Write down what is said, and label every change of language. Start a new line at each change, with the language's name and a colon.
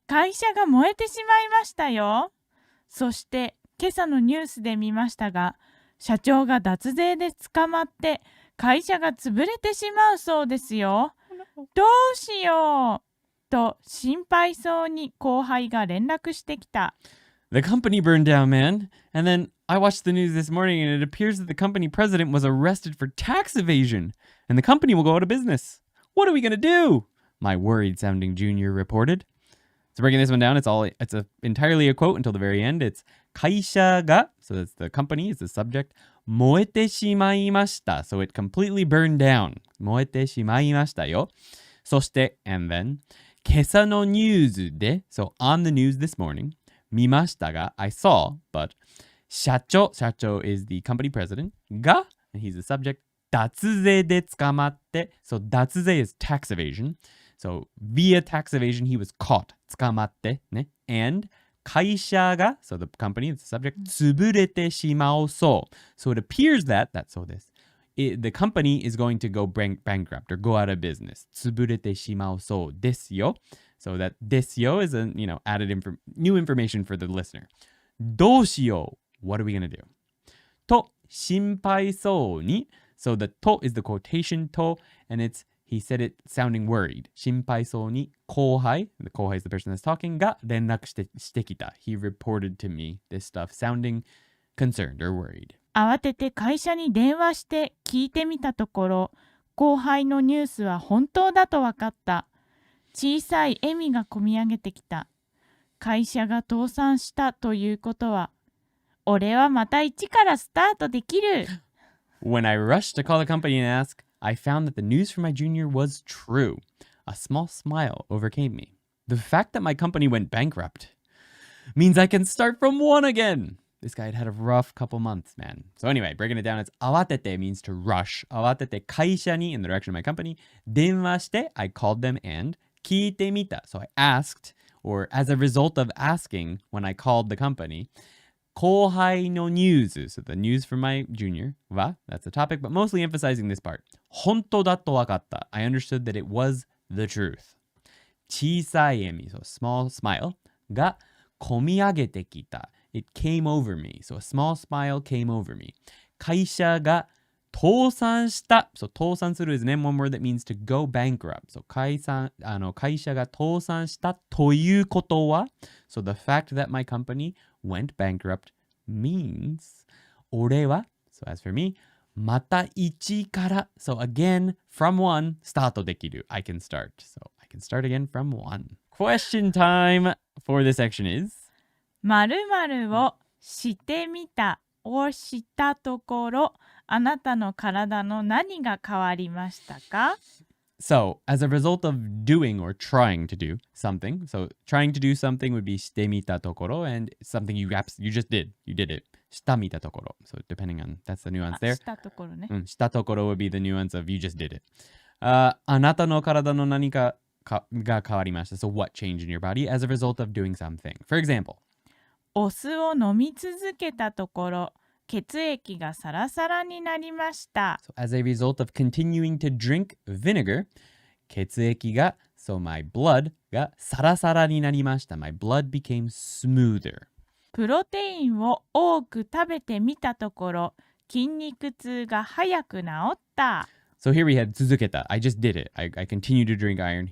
Japanese: 会社が燃えてしまいましたよ。そして今朝のニュースで見ましたが、社長が脱税で捕まって会社が潰れてしまうそうですよ。どうしようと心配そうに後輩が連絡してきた。
English: The company burned down, man. And then I watched the news this morning and it appears that the company president was arrested for tax evasion and the company will go out of business. What are we going to do? My worried sounding junior reported. So breaking this one down, it's entirely a quote until the very end. It's
Japanese: 会社が,
English: so that's the company, is the subject.
Japanese: 燃えてしまいました.
English: So it completely burned down.
Japanese: 燃えてしまいましたよ。そして,
English: and then,
Japanese: 今朝のニュースで,
English: so on the news this morning,
Japanese: 見ましたが,
English: I saw, but 社長 is the company president, が, and he's the subject,
Japanese: 脱税で捕まって,
English: so 脱税 is tax evasion. So via tax evasion, he was caught.
Japanese: 捕まってね。
English: And
Japanese: 会社が,
English: so the company, it's the subject,
Japanese: 潰れてしまうそう.
English: So it appears that, that's
Japanese: そうです。
English: The company is going to go bankrupt or go out of business.
Japanese: 潰れてしまうそうですよ.
English: So that
Japanese: ですよ
English: is a, added new information for the listener.
Japanese: どうしよう?
English: What are we going to do?
Japanese: と、心配そうに.
English: So the と is the quotation と, and he said it sounding worried.
Japanese: 心配そうに後輩,
English: the 後輩 is the person that's talking,
Japanese: が連絡してきた.
English: He reported to me this stuff sounding concerned or worried.
Japanese: 慌てて会社に電話して聞いてみたところ、後輩のニュースは本当だと分かった。小さい笑みがこみ上げてきた。会社が倒産したということは、俺はまた一からスタートできる。
English: When I rushed to call the company and ask, I found that the news from my junior was true. A small smile overcame me. The fact that my company went bankrupt means I can start from one again. This guy had a rough couple months, man. So anyway, breaking it down, it's 慌てて means to rush.
Japanese: 慌てて会社に
English: in the direction of my company.
Japanese: 電話して
English: I called them and
Japanese: 聞いてみた.
English: So I asked, or as a result of asking when I called the company,
Japanese: 後輩のニュース.
English: So the news from my junior は that's the topic, but mostly emphasizing this part.
Japanese: 本当だと分かった.
English: I understood that it was the truth.
Japanese: 小さい笑み,
English: so small smile
Japanese: がこみ上げてきた.
English: It came over me. So a small smile came over me.
Japanese: 会社が倒産した.
English: So
Japanese: 倒産する
English: is name one word that means to go bankrupt. So
Japanese: 会社が倒産したということは
English: So the fact that my company went bankrupt means
Japanese: 俺は
English: So as for me
Japanese: また一から
English: So again from one
Japanese: スタートできる
English: I can start. So I can start again from one. Question time for this section is
Japanese: 〇〇をしてみたをしたところ、あなたの体の何が変わりましたか?
English: So, as a result of doing or trying to do something, so trying to do something would be
Japanese: してみたところ
English: and something you just did. You did it.
Japanese: したみたところ.
English: So, depending on, that's the nuance there.
Japanese: したところね。したところ
English: would be the nuance of you just did it.
Japanese: あなたの体の何かが変わりました.
English: So, what changed in your body as a result of doing something? For example,
Japanese: お酢を飲み続けたところ、血液がサラサラになりました。
English: So as a result of continuing to drink vinegar,
Japanese: 血液が,
English: so my blood
Japanese: がサラサラになりました.
English: My blood became smoother.
Japanese: プロテインを多く食べてみたところ、筋肉痛が早く治った。
English: So here we had
Japanese: 続けた.
English: I just did it. I continue to drink iron.